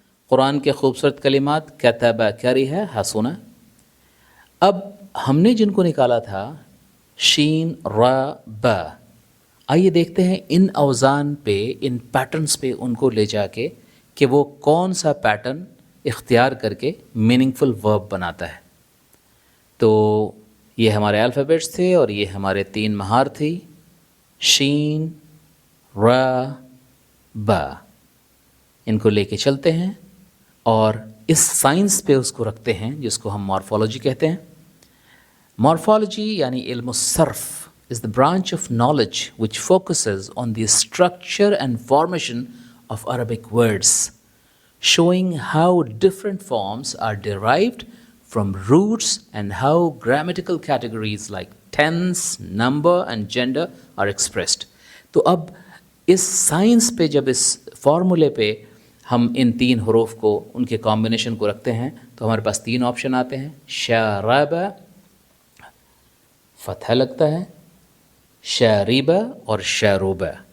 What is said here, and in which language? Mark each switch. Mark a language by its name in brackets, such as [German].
[Urdu] قرآن کے خوبصورت کلمات کتب، کری ہے، حسن. اب ہم نے جن کو نکالا تھا شین را با، آئیے دیکھتے ہیں ان اوزان پہ، ان پیٹرنز پہ ان کو لے جا کے کہ وہ کون سا پیٹرن اختیار کر کے میننگ فل ورب بناتا ہے. تو یہ ہمارے الفابیٹس تھے اور یہ ہمارے 3 مہار تھی، شین، را، با. ان کو لے کے چلتے ہیں اور اس سائنس پہ اس کو رکھتے ہیں جس کو ہم مارفولوجی کہتے ہیں. [English] Morphology یعنی علم الصرف is the branch of knowledge which focuses on the structure and formation of Arabic words, showing how different forms are derived from roots and how grammatical categories like tense, number and gender are expressed. [Urdu] تو اب اس science پہ جب اس فارمولے پہ ہم ان 3 حروف کو ان کے کمبینیشن کو رکھتے ہیں تو ہمارے پاس 3 آپشن آتے ہیں، شاربہ، فتح لگتا ہے، شاریبہ اور شاروبہ.